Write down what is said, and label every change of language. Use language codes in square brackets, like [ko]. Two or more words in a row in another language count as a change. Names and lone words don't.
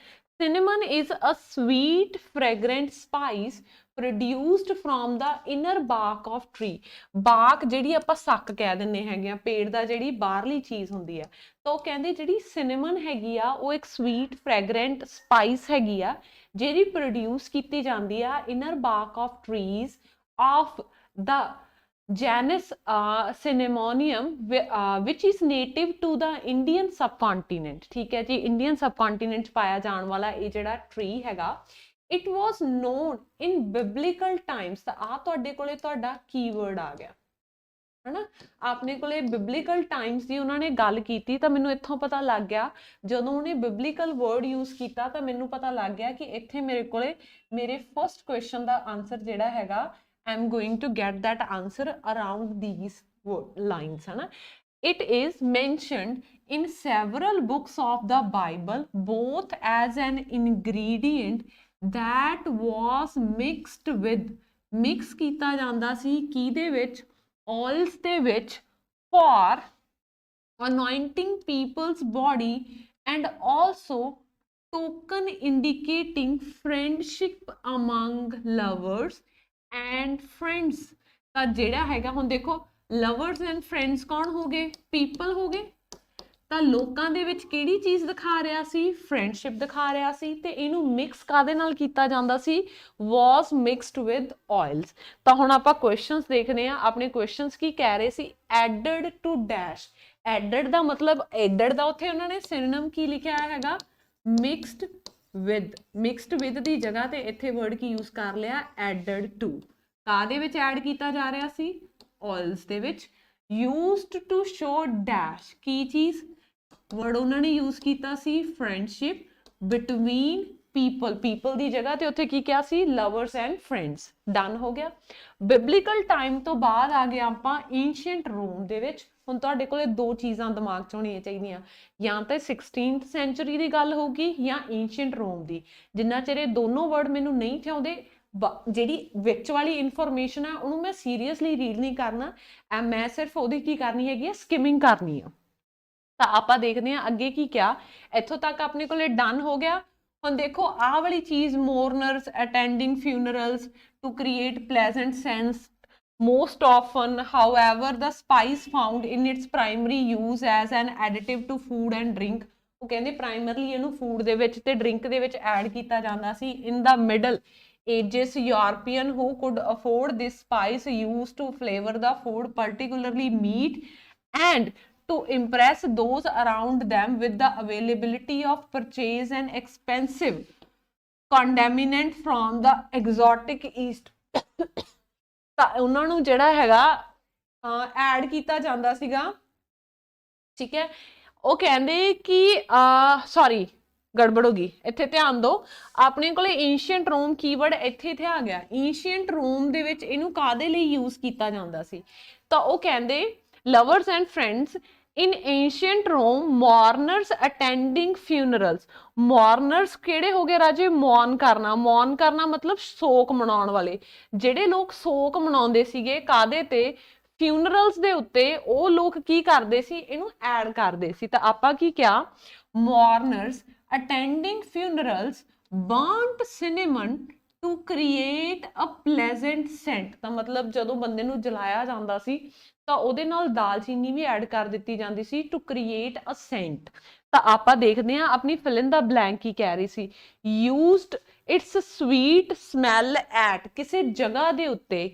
[en] Cinnamon is a sweet fragrant spice produced from the inner bark of tree. [pa] ਬਾਰਕ ਜਿਹੜੀ ਆਪਾਂ ਸੱਕ ਕਹਿ ਦਿੰਦੇ ਹੈਗੇ ਆ, ਪੇੜ ਦਾ ਜਿਹੜੀ ਬਾਹਰਲੀ ਚੀਜ਼ ਹੁੰਦੀ ਆ। ਤਾਂ ਉਹ ਕਹਿੰਦੇ ਜਿਹੜੀ ਸਿਨੇਮਨ ਹੈਗੀ ਆ ਉਹ ਇੱਕ [en] sweet fragrant spice [pa] ਹੈਗੀ ਆ, ਜਿਹੜੀ ਪ੍ਰੋਡਿਊਸ ਕੀਤੀ ਜਾਂਦੀ ਆ [en] inner bark of trees of the genus cinnamonium which is native to the Indian subcontinent। [hi] ठीक है जी, [en] Indian subcontinent [pa] 'ਚ ਪਾਇਆ ਜਾਣ ਵਾਲਾ ਇਹ ਜਿਹੜਾ tree ਹੈਗਾ, [en] it was known in biblical times। [pa] ਤਾਂ ਆ ਤੁਹਾਡੇ ਕੋਲੇ ਤੁਹਾਡਾ ਕੀਵਰਡ ਆ ਗਿਆ ਹਨਾ। ਆਪਣੇ ਕੋਲੇ [en] biblical times [pa] ਦੀ ਉਹਨਾਂ ਨੇ ਗੱਲ ਕੀਤੀ ਤਾਂ ਮੈਨੂੰ ਇੱਥੋਂ ਪਤਾ ਲੱਗ ਗਿਆ, ਜਦੋਂ ਉਹਨੇ [en] biblical word use [pa] ਕੀਤਾ ਤਾਂ ਮੈਨੂੰ ਪਤਾ ਲੱਗ ਗਿਆ ਕਿ ਇੱਥੇ ਮੇਰੇ ਕੋਲੇ ਮੇਰੇ [en] first question [pa] ਦਾ ਆਨਸਰ ਜਿਹੜਾ ਹੈਗਾ [en] I'm going to get that answer around these lines [hi] है ना। [en] It is mentioned in several books of the Bible both as an ingredient that was mixed with, [pa] mix ਕੀਤਾ ਜਾਂਦਾ ਸੀ ਕਿਹਦੇ ਵਿੱਚ, oils ਦੇ ਵਿੱਚ, [en] for anointing people's body and also token indicating friendship among lovers and friends। [pa] ਤਾਂ ਜਿਹੜਾ ਹੈਗਾ ਹੁਣ ਦੇਖੋ [en] lovers and friends [pa] ਕੌਣ ਹੋ ਗਏ, people ਹੋ ਗਏ। ਤਾਂ ਲੋਕਾਂ ਦੇ ਵਿੱਚ ਕਿਹੜੀ ਚੀਜ਼ ਦਿਖਾ ਰਿਹਾ ਸੀ, ਫਰੈਂਡਸ਼ਿਪ ਦਿਖਾ ਰਿਹਾ ਸੀ, ਤੇ ਇਹਨੂੰ ਮਿਕਸ ਕਾਦੇ ਨਾਲ ਕੀਤਾ ਜਾਂਦਾ ਸੀ, [en] was mixed with oils। [pa] ਤਾਂ ਹੁਣ ਆਪਾਂ ਕੁਐਸਚਨਸ ਦੇਖਦੇ ਆ, ਆਪਣੇ ਕੁਐਸਚਨਸ ਕੀ ਕਹਿ ਰਹੇ ਸੀ, [en] added to dash। [pa] added ਦਾ ਮਤਲਬ added ਦਾ ਉੱਥੇ ਉਹਨਾਂ ਨੇ synonym ਕੀ ਲਿਖਿਆ ਹੈਗਾ, [en] mixed with। mixed with [pa] ਦੀ ਜਗ੍ਹਾ ਤੇ ਇੱਥੇ ਵਰਡ ਕੀ ਯੂਜ਼ ਕਰ ਲਿਆ, [en] added to। [pa] ਕਾਦੇ ਵਿੱਚ ਐਡ ਕੀਤਾ ਜਾ ਰਿਹਾ ਸੀ, oils ਦੇ ਵਿੱਚ। [en] used to show dash [pa] ਕੀ ਚੀਜ਼, ਵਰਡ ਉਹਨਾਂ ਨੇ ਯੂਜ਼ ਕੀਤਾ ਸੀ [en] friendship between [pa] people ਦੀ ਜਗ੍ਹਾ ਤੇ ਉੱਥੇ ਕੀ ਕਿਹਾ ਸੀ, [en] lovers and friends। [pa] ਡਨ ਹੋ ਗਿਆ। [en] biblical time [pa] ਤੋਂ ਬਾਅਦ ਆ ਗਏ ਆਪਾਂ ਐਂਸ਼ੀਐਂਟ ਰੋਮ ਦੇ ਵਿੱਚ। ਹੁਣ ਤੁਹਾਡੇ ਕੋਲੇ ਦੋ ਚੀਜ਼ਾਂ ਦਿਮਾਗ 'ਚ ਹੋਣੀਆਂ ਚਾਹੀਦੀਆਂ, ਜਾਂ ਤਾਂ 16th ਸੈਂਚੁਰੀ ਦੀ ਗੱਲ ਹੋਊਗੀ ਜਾਂ ਐਂਸ਼ੀਐਂਟ ਰੋਮ ਦੀ। ਜਿੰਨਾ ਚਿਰ ਇਹ ਦੋਨੋਂ ਵਰਡ ਮੈਨੂੰ ਨਹੀਂ ਥਿਆਉਂਦੇ, ਜਿਹੜੀ ਵਿੱਚ ਵਾਲੀ ਇਨਫੋਰਮੇਸ਼ਨ ਆ ਉਹਨੂੰ ਮੈਂ [en] seriously read [pa] ਨਹੀਂ ਕਰਨਾ, ਮੈਂ ਸਿਰਫ ਉਹਦੀ ਕੀ ਕਰਨੀ ਹੈਗੀ ਆ, ਸਕਿਮਿੰਗ ਕਰਨੀ ਆ। ਤਾਂ ਆਪਾਂ ਦੇਖਦੇ ਹਾਂ ਅੱਗੇ ਕੀ ਕਿਹਾ, ਇੱਥੋਂ ਤੱਕ ਆਪਣੇ ਕੋਲੇ ਡਨ ਹੋ ਗਿਆ। ਹੁਣ ਦੇਖੋ ਆਹ ਵਾਲੀ ਚੀਜ਼, [en] mourners attending funerals to create pleasant sense most often, however the spice found in its primary use as an additive to food and drink। [pa] ਉਹ ਕਹਿੰਦੇ ਪ੍ਰਾਇਮਰਲੀ ਇਹਨੂੰ ਫੂਡ ਦੇ ਵਿੱਚ ਤੇ ਡਰਿੰਕ ਦੇ ਵਿੱਚ ਐਡ ਕੀਤਾ ਜਾਂਦਾ ਸੀ। [en] in the middle ages European who could afford this spice used to flavor the food, particularly meat, and to impress those around them with the availability of purchase and expensive condiment from the exotic east। [pa] ਤਾਂ ਉਹਨਾਂ ਨੂੰ ਜਿਹੜਾ ਹੈਗਾ ਐਡ ਕੀਤਾ ਜਾਂਦਾ ਸੀਗਾ, ਠੀਕ ਹੈ। ਉਹ ਕਹਿੰਦੇ ਕਿ ਸੌਰੀ ਗੜਬੜ ਹੋ ਗਈ, ਇੱਥੇ ਧਿਆਨ ਦਿਓ। ਆਪਣੇ ਕੋਲੇ ਐਂਸ਼ੀਐਂਟ ਰੋਮ ਕੀਵਰਡ ਇੱਥੇ ਆ ਗਿਆ। ਐਂਸ਼ੀਐਂਟ ਰੋਮ ਦੇ ਵਿੱਚ ਇਹਨੂੰ ਕਾਦੇ ਲਈ ਯੂਜ਼ ਕੀਤਾ ਜਾਂਦਾ ਸੀ, ਤਾਂ ਉਹ ਕਹਿੰਦੇ [en] lovers and friends in ancient Rome, mourners attending funerals। [pa] mourners ਕਿਹੜੇ ਹੋ ਗਏ ਰਾਜੇ, ਮੌਨ ਕਰਨਾ। ਮੌਨ ਕਰਨਾ ਮਤਲਬ ਸ਼ੋਕ ਮਨਾਉਣ ਵਾਲੇ। ਜਿਹੜੇ ਲੋਕ ਸ਼ੋਕ ਮਨਾਉਂਦੇ ਸੀਗੇ ਕਾਦੇ ਤੇ, funerals ਦੇ ਉੱਤੇ, ਉਹ ਲੋਕ ਕੀ ਕਰਦੇ ਸੀ, ਇਹਨੂੰ ਐਡ ਕਰਦੇ ਸੀ। ਤਾਂ ਆਪਾਂ ਕੀ ਕਿਹਾ, [en] mourners attending funerals burnt cinnamon to create a pleasant scent। [pa] ਤਾਂ ਮਤਲਬ ਜਦੋਂ ਬੰਦੇ ਨੂੰ ਜਲਾਇਆ ਜਾਂਦਾ ਸੀ ਤਾਂ ਉਹਦੇ ਨਾਲ ਦਾਲਚੀਨੀ ਵੀ ਐਡ ਕਰ ਦਿੱਤੀ ਜਾਂਦੀ ਸੀ, [en] to create a scent. [pa] ਤਾਂ ਆਪਾਂ ਦੇਖਦੇ ਹਾਂ ਆਪਣੀ [en] fill in the blank [pa] ਕੀ ਕਹਿ ਰਹੀ ਸੀ, [en] used its sweet smell at, [pa] ਕਿਸੇ ਜਗ੍ਹਾ ਦੇ ਉੱਤੇ।